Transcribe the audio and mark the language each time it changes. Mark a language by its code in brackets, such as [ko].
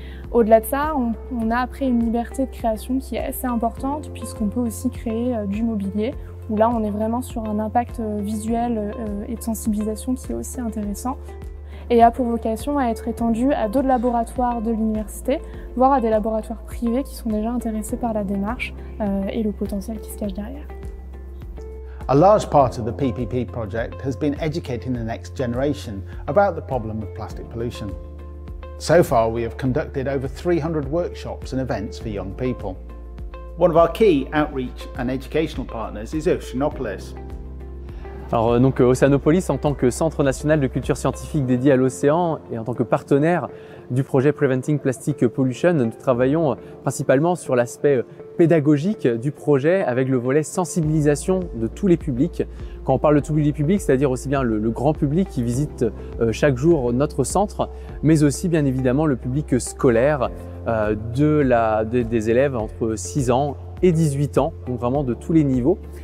[fr] Au-delà de ça, on a après une liberté de création qui est assez importante puisqu'on peut aussi créer du mobilier, où là on est vraiment sur un impact visuel et de sensibilisation qui est aussi intéressant, et a pour vocation à être étendu à d'autres laboratoires de l'université, voire à des laboratoires privés qui sont déjà intéressés par la démarche et le potentiel qui se cache derrière. [en] A large part of the PPP project has been educating the next generation about the problem of plastic pollution. So far, we have conducted over 300 workshops and events for young people. One of our key outreach and educational partners is Oceanopolis. [fr] Alors donc Oceanopolis, en tant que Centre national de culture scientifique dédié à l'océan et en tant que partenaire du projet Preventing Plastic Pollution, nous travaillons principalement sur l'aspect pédagogique du projet avec le volet sensibilisation de tous les publics. Quand on parle de tous les publics, c'est-à-dire aussi bien le grand public qui visite chaque jour notre centre, mais aussi bien évidemment le public scolaire des élèves entre 6 ans et 18 ans, donc vraiment de tous les niveaux.